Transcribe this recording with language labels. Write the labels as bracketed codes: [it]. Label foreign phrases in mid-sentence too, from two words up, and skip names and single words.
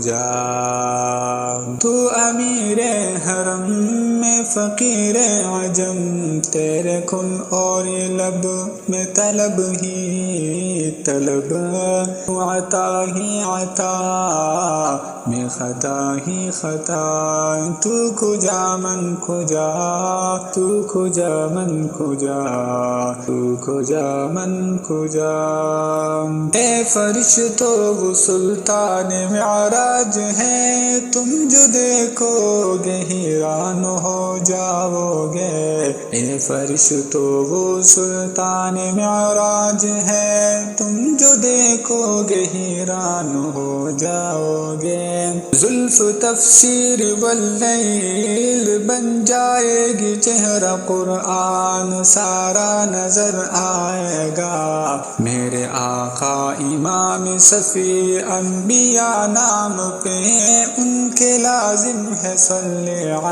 [ur] کھجا، تو امیر حرم میں میں فقیر عجم تیرے کن اور یہ لب میں طلب ہی طلب تو عطا ہی عطا میں خطا ہی خطا [fa] تو کجا من کجا تو کجا من کجا تو کجا من کجا [ur] اے فرشتو وہ سلطان معراج ہے تم جو دیکھو گے حیران ہو جاؤ گے اے فرشتو وہ سلطان معراج ہے تم جو دیکھو گے حیران ہو جاؤ گے زلف تفسیر واللیل بن جائے گی چہرہ قرآن سارا نظر آئے گا میرے آقا امام صفی انبیاء نام پہ ان کے لازم ہے صلی